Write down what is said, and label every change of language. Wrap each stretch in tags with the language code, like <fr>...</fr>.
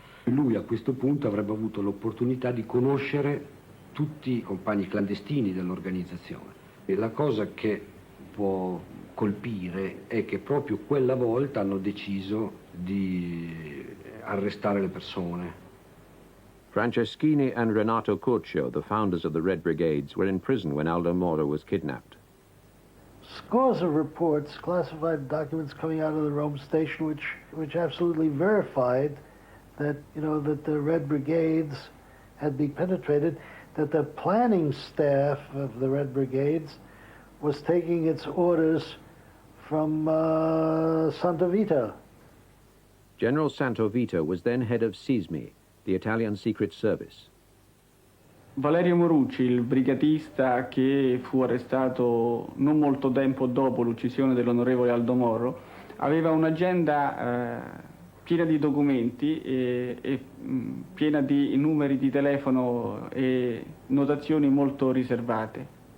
<it>Lui a questo punto avrebbe avuto l'opportunità di conoscere tutti i compagni clandestini dell'organizzazione. E la cosa che può colpire è che proprio quella volta hanno deciso di arrestare le persone.</it> <en>Franceschini and Renato Curcio, the founders of the Red Brigades, were in prison when Aldo Moro was kidnapped. Scores of reports, classified documents coming out of the Rome station, which absolutely verified that, that the Red Brigades had been penetrated, that the planning staff of the Red Brigades was taking its orders from Santovita. General Santovita was then head of SISMI, the Italian Secret Service.</en> <it>Valerio Morucci, il brigatista che fu arrestato non molto tempo dopo l'uccisione dell'onorevole Aldo Moro, aveva un'agenda piena di documenti e piena di numeri di telefono e notazioni molto riservate.</it>